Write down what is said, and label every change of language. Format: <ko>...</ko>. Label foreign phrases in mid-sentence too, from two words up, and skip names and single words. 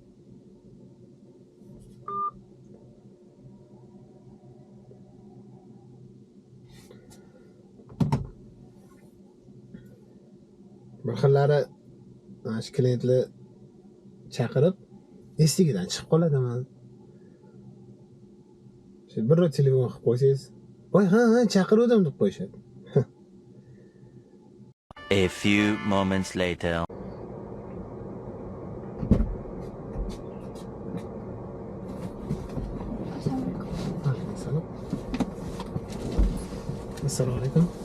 <uz>Bir xillari shu klientni chaqirib, esligidan chiqib qoladimi? Shu bir telefon qilib qo'ysangiz, "Voy, ha, chaqiruvdim" deb qo'yishadi.</uz> <en>A few moments later.</en> <uz>Assalomu alaykum.</uz>